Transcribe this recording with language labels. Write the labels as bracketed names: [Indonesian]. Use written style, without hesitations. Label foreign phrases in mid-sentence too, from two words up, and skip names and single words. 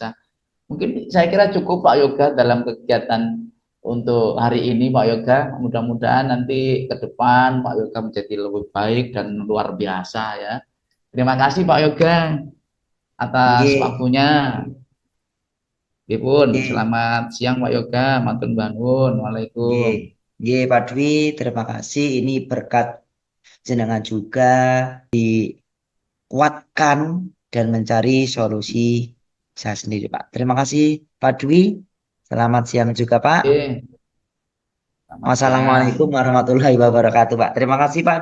[Indonesian] Mungkin saya kira cukup Pak Yoga dalam kegiatan untuk hari ini Pak Yoga. Mudah-mudahan nanti ke depan Pak Yoga menjadi lebih baik dan luar biasa ya. Terima kasih Pak Yoga atas Nggih, waktunya. Pun nggih, selamat siang Pak Yoga, [Javanese] matur bangun. [Indonesian] nggih. Waalaikumsalam. Nggih, Pak Dwi, terima kasih. Ini berkat jenengan juga kuatkan dan mencari solusi saya sendiri, Pak. Terima kasih, Pak Dwi. Selamat siang juga, Pak. Oke, selamat siang. [Arabic] Wassalamualaikum warahmatullahi wabarakatuh, Pak.